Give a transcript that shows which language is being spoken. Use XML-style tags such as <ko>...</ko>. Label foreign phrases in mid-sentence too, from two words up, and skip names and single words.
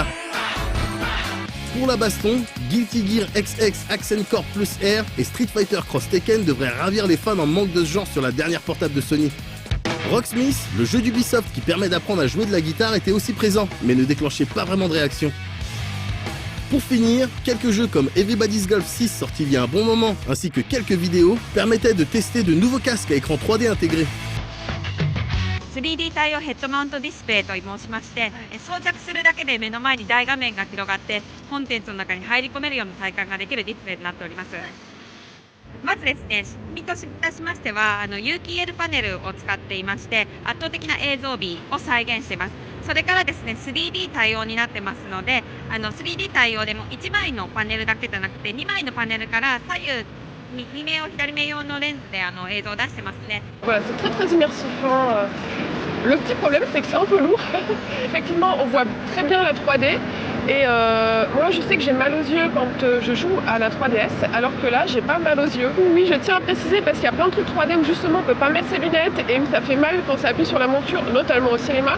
<fr>Pour la baston, Guilty Gear XX Accent Corp Plus R et Street Fighter Cross Tekken devraient ravir les fans en manque de ce genre sur la dernière portable de Sony. Rocksmith, le jeu d'Ubisoft qui permet d'apprendre à jouer de la guitare, était aussi présent, mais ne déclenchait pas vraiment de réaction. Pour finir, quelques jeux comme Everybody's Golf 6 sortis il y a un bon moment, ainsi que quelques vidéos, permettaient de tester de nouveaux casques à écran 3D intégré.</fr> <ja>3D 対応ヘッドマウントディスプレイと申しまして、装着するだけで目の前に大画面が広がってコンテンツの中に入り込めるような体感ができるディスプレイとなっております。まずですね、仕組みといたしましては有機 EL パネルを使っていまして、圧倒的な映像美を再現しています。それからですね、3D 対応になってますので、3D 対応でも1枚のパネルだけじゃなくて2枚のパネルから左右右目を左目用のレンズで映像を出してますね。</ja> <fr>Voilà, c'est très très immersif. Le petit problème, c'est que c'est un peu lourd. Effectivement, on voit très bien la 3D. Et moi, je sais que j'ai mal aux yeux quand je joue à la 3DS, alors que là, j'ai pas mal aux yeux. Oui, je tiens à préciser parce qu'il y a plein de trucs 3D où justement on peut pas mettre ses lunettes et où ça fait mal quand ça appuie sur la monture, notamment au cinéma.</fr>